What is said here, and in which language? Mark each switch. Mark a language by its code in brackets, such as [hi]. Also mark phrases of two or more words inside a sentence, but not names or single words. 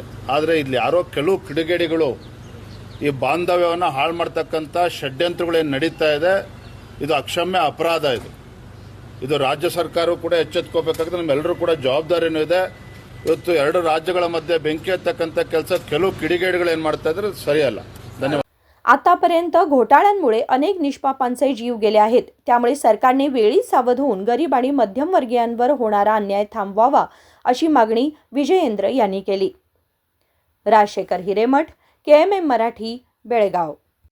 [kn] ಆದರೆ ಇಲ್ಲಿ ಯಾರೋ ಕೆಲವು ಕಿಡಿಗೇಡಿಗಳು ಈ ಬಾಂಧವ್ಯವನ್ನು ಹಾಳು ಮಾಡ್ತಕ್ಕಂಥ ಷಡ್ಯಂತ್ರಗಳೇನು ನಡೀತಾ ಇದೆ, ಇದು ಅಕ್ಷಮ್ಯ ಅಪರಾಧ. ಇದು ರಾಜ್ಯ ಸರ್ಕಾರವೂ ಕೂಡ ಎಚ್ಚೆತ್ಕೋಬೇಕಾದ್ರೆ ನಮ್ಮೆಲ್ಲರೂ ಕೂಡ ಜವಾಬ್ದಾರಿನೂ ಇದೆ. ಇವತ್ತು ಎರಡು ರಾಜ್ಯಗಳ ಮಧ್ಯೆ ಬೆಂಕಿ ಹತ್ತಕ್ಕಂಥ ಕೆಲಸ ಕೆಲವು ಕಿಡಿಗೇಡಿಗಳು ಏನು ಮಾಡ್ತಾ ಇದ್ದಾರೆ, ಸರಿಯಲ್ಲ. [mr] धन्यवाद. आतापर्यंत घोटाळ्यांमुळे अनेक निष्पापांचे जीव गेले आहेत. त्यामुळे सरकारने वेळीच सावध होऊन गरीब आणि मध्यमवर्गीयांवर होणारा अन्याय थांबवावा अशी मागणी विजयेंद्र यांनी केली. राजशेखर हिरेमठ, KMM मराठी, बेळगाव.